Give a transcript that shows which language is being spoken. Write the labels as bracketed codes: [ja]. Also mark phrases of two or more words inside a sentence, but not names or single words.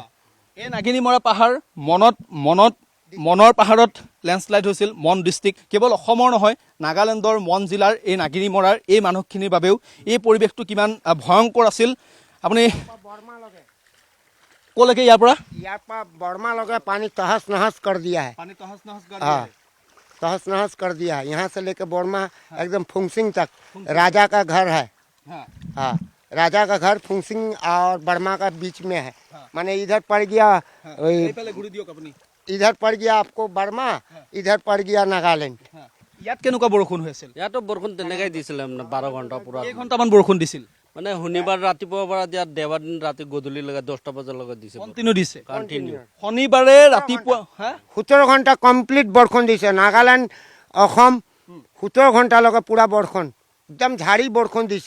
[as] এই নাগিনীমৰা পাহাৰ মনৰ পাহাৰত লেণ্ডশ্লাইড হৈছিল। মন ডিষ্ট্ৰিক্ট কেৱল অসমৰ নহয়, নাগালেণ্ডৰ মন জিলাৰ এই নাগিনীমৰাৰ এই মানুহখিনিৰ বাবেও এই পৰিৱেশটো কিমান ভয়ংকৰ আছিল। আপুনি ক'লৈকে ইয়াৰ পৰা [hi] बर्मा लगे पानी तहस नहस कर दिया है। हाँ, तहस नहस कर दिया है। यहाँ से लेके बर्मा एकदम फुंगसिंग तक राजा का घर है। हाँ, राजा का घर फुंगसिंग और बर्मा का बीच में है। माने इधर पड़ गया, इधर पड़ गया आपको बर्मा, इधर पड़ गया नागालैंड। [as] ইয়াত কেনেকুৱা বৰষুণ হৈ আছিল? ইয়াতো বৰষুণ তেনেকাই দিছিলে, মানে 12 ঘণ্টা পুৰা। কেইঘণ্টামান বৰষুণ দিছিল? মানে শনিবাৰ ৰাতিপুৱাৰ পৰা দেওবাৰ দিন ৰাতি গধূলিলৈকে 10টা বজালৈকে দিছে, কণ্টিনিউ দিছে। শনিবাৰে ৰাতিপুৱা 17 ঘণ্টা কমপ্লিট বৰষুণ দিছে। নাগালেণ্ড অসম 17 ঘণ্টালৈকে পুৰা বৰষুণ, একদম ঝাৰি বৰষুণ দিছে।